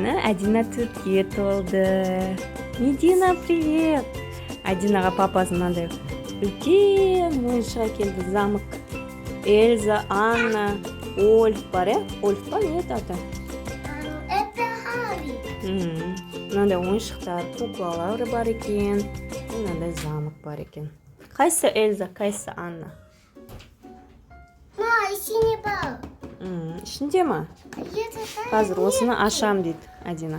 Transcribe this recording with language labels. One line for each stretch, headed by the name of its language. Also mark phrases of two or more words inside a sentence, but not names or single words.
Kazakh: Адина төртке толды. Медина, привет! Адинаға папасы мынандай үлкен ойыншық әкелді, замок. Эльза, Анна, Ольф бар, Ольф па,
Russian: не это? Это Харри.
Kazakh: Мынандай ойыншықтар, куклалар бар екен. Мынандай замок бар екен. Қайсы Эльза, қайсы Анна? Ішіне бар. Ішінде ма? Қазір осыны ашам дейді Адина.